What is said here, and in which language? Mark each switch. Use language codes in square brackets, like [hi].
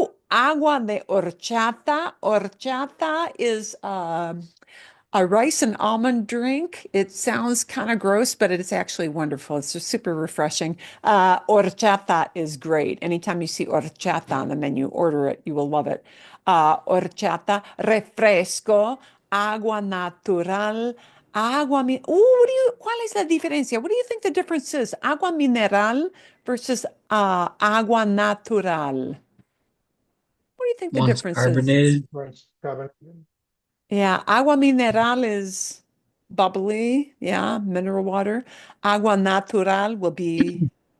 [es] Agua de horchata. [en] Horchata is a rice and almond drink. It sounds kind of gross, but it's actually wonderful. It's just super refreshing. Horchata is great. Anytime you see horchata on the menu, order it. You will love it. [es] Horchata, refresco, agua natural, ¿cuál es la diferencia? [en] What do you think the difference is? [es] Agua mineral versus agua natural. [en] What do you think the One's difference is? carbonated. One's carbonated. Yeah, agua mineral is bubbly, yeah, mineral water. Agua natural will be,